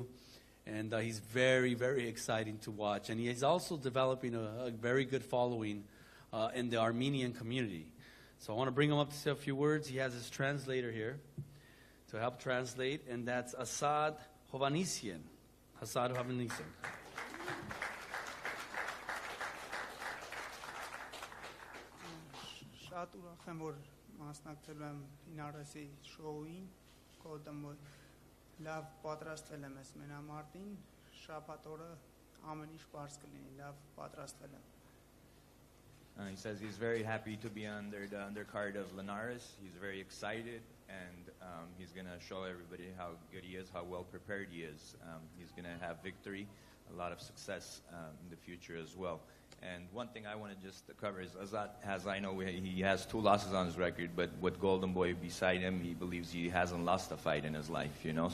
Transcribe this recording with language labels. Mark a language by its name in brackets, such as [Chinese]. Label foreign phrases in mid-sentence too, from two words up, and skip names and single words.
[English] And he's very, very exciting to watch. And he's also developing a very good following in the Armenian community. So I want to bring him up to say a few words. He has his translator here to help translate. And that's Asad Hovanesian. Asad Hovanesian. [Armenian] Շատ ուրախ եմ, որ մասնակցել եմ Լինարեսի շոուին, Golden-Boy լավ պատրաստվել եմ ես մենամարտին, շաբաթ օրը ամեն ինչ բարձ կլինի, լավ պատրաստվել եմ։ [English] He says he's very happy to be under the undercard of Linares. He's very excited, and he's going to show everybody how good he is, how well prepared he is. He's going to have victory, a lot of success in the future as well. And one thing I want to just cover is Azat has, I know he has 2 losses on his record, but with Golden Boy beside him, he believes he hasn't lost a fight in his life, you know?